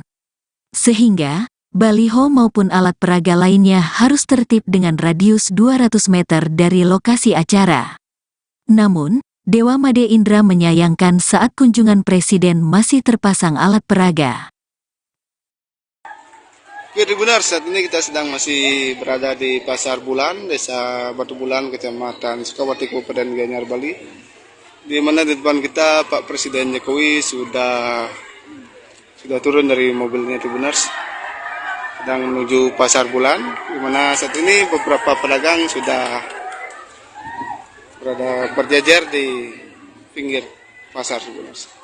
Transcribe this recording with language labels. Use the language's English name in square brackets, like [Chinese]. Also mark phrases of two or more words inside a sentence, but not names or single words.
[Indonesian] Sehingga, baliho maupun alat peraga lainnya harus tertib dengan radius 200 meter dari lokasi acara. Namun, Dewa Made Indra menyayangkan saat kunjungan Presiden masih terpasang alat peraga. Oke, benar, saat ini kita sedang masih berada di Pasar Bulan, Desa Batu Bulan, Kecamatan Sukawati, Kabupaten Gianyar, Bali. Di mana di depan kita Pak Presiden Jokowi sudah turun dari mobilnya, benar. Sedang menuju Pasar Bulan, di mana saat ini beberapa pedagang sudah berada berjajar di pinggir pasar sebenarnya.